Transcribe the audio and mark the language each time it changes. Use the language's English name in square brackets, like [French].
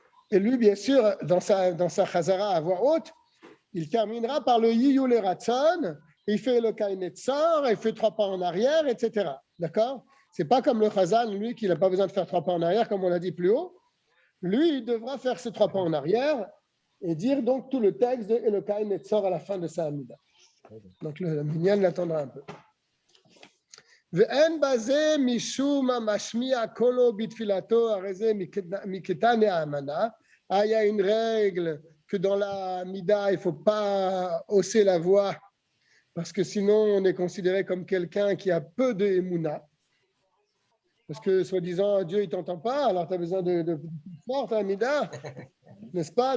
[French] Et lui, bien sûr, dans sa chazara à voix haute, il terminera par le Yiyu le Ratson, il fait le Kainetzor, il fait 3 pas en arrière, etc. D'accord? C'est pas comme le Chazan, lui, qui n'a pas besoin de faire 3 pas en arrière, comme on l'a dit plus haut. Lui, il devra faire ces 3 pas en arrière et dire donc tout le texte de le Kainetzor à la fin de sa Amida. Donc le minyan l'attendra un peu. [Hebrew] ואין בזה משום המשמיע קולו בתפילתו, הרי זה מקטני האמנה. [French] Il y a une règle que dans la Mida, il ne faut pas hausser la voix parce que sinon on est considéré comme quelqu'un qui a peu de émouna. Parce que soi-disant, Dieu ne t'entend pas, alors tu as besoin de force la Mida, n'est-ce pas?